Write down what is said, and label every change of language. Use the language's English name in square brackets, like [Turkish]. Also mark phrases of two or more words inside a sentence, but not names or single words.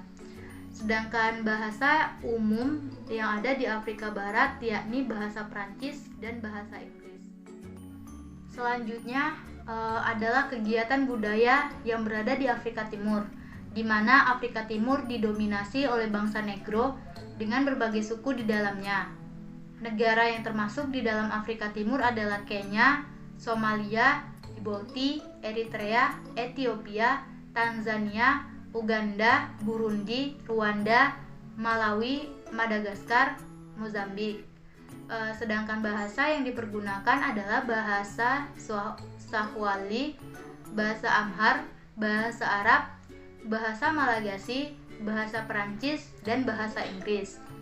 [Indonesian] Sedangkan bahasa umum yang ada di Afrika Barat yakni bahasa Prancis dan bahasa Inggris. Selanjutnya adalah kegiatan budaya yang berada di Afrika Timur, di mana Afrika Timur didominasi oleh bangsa Negro dengan berbagai suku di dalamnya. Negara yang termasuk di dalam Afrika Timur adalah Kenya, Somalia, Djibouti, Eritrea, Ethiopia, Tanzania, Uganda, Burundi, Rwanda, Malawi, Madagaskar, Mozambik. Sedangkan bahasa yang dipergunakan adalah bahasa Swahili, bahasa Amhar, bahasa Arab, bahasa Malagasy, bahasa Perancis, dan bahasa Inggris.